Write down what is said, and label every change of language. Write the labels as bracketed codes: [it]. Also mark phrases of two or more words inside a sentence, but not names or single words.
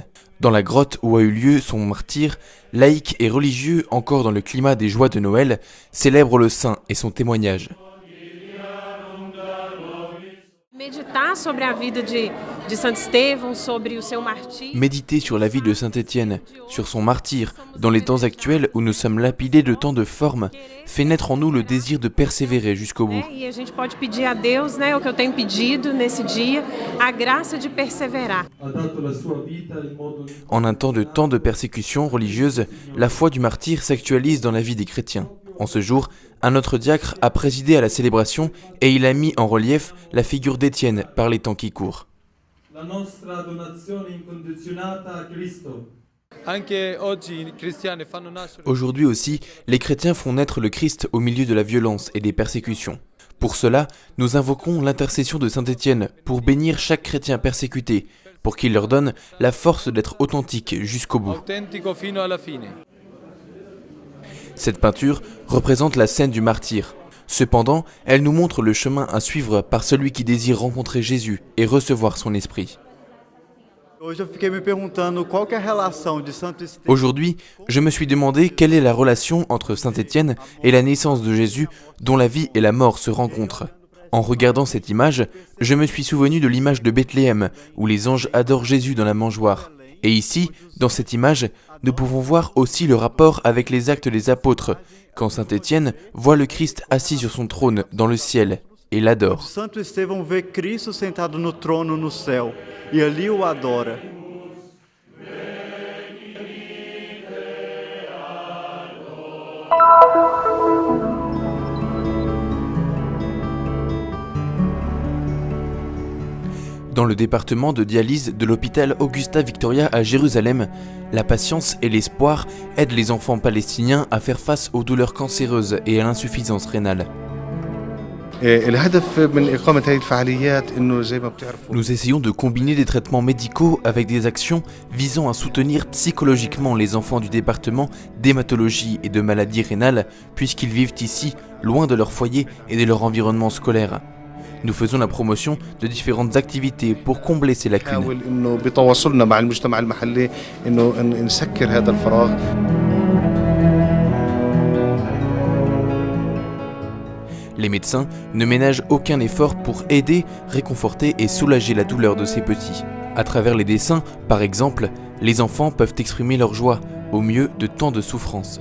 [fr] Dans la grotte où a eu lieu son martyre, laïcs et religieux, encore dans le climat des joies de Noël, célèbrent le saint et son témoignage. [pt] Meditar sobre a vida de Santo Estevão, sobre o seu martírio. [fr] Méditer sur la vie de Saint Étienne, sur son martyre, dans les temps actuels où nous sommes lapidés de tant de formes, fait naître en nous le désir de persévérer jusqu'au bout. [pt] E a gente pode pedir a Deus, o que eu tenho pedido nesse dia, a graça de perseverar. [it] Ha dato la sua vita in modo [fr] En un temps de tant de persécutions religieuses, la foi du martyr s'actualise dans la vie des chrétiens. En ce jour, un autre diacre a présidé à la célébration et il a mis en relief la figure d'Étienne par les temps qui courent. [it] la nostra donazione incondizionata a Cristo. Anche oggi i cristiani fanno nascere. [fr] Aujourd'hui aussi, les chrétiens font naître le Christ au milieu de la violence et des persécutions. Pour cela, nous invoquons l'intercession de Saint Étienne pour bénir chaque chrétien persécuté, pour qu'il leur donne la force d'être authentique jusqu'au bout. [it] Autentico fino alla fine. [fr] Cette peinture représente la scène du martyr. Cependant, elle nous montre le chemin à suivre par celui qui désire rencontrer Jésus et recevoir son esprit. [pt] Hoje eu fiquei me perguntando qual que é a relação de Santo Estevão. [fr] Aujourd'hui, je me suis demandé quelle est la relation entre Saint Étienne et la naissance de Jésus dont la vie et la mort se rencontrent. En regardant cette image, je me suis souvenu de l'image de Bethléem, où les anges adorent Jésus dans la mangeoire. Et ici, dans cette image, nous pouvons voir aussi le rapport avec les actes des apôtres, quand Saint Étienne voit le Christ assis sur son trône dans le ciel et l'adore. [pt] Santo Estevão vê Cristo sentado no trono no céu e ali o adora. [fr] Dans le département de dialyse de l'hôpital Augusta Victoria à Jérusalem, la patience et l'espoir aident les enfants palestiniens à faire face aux douleurs cancéreuses et à l'insuffisance rénale. [ar] الهدف من إقامة هذه الفعاليات إنه زي ما بتعرفوا [fr] Nous essayons de combiner des traitements médicaux avec des actions visant à soutenir psychologiquement les enfants du département d'hématologie et de maladies rénales, puisqu'ils vivent ici, loin de leur foyer et de leur environnement scolaire. Nous faisons la promotion de différentes activités pour combler ces lacunes. [ar] نحاول إنه بتواصلنا مع المجتمع المحلي إنه نسكر هذا الفراغ. [fr] Les médecins ne ménagent aucun effort pour aider, réconforter et soulager la douleur de ces petits. À travers les dessins, par exemple, les enfants peuvent exprimer leur joie au milieu de tant de souffrances.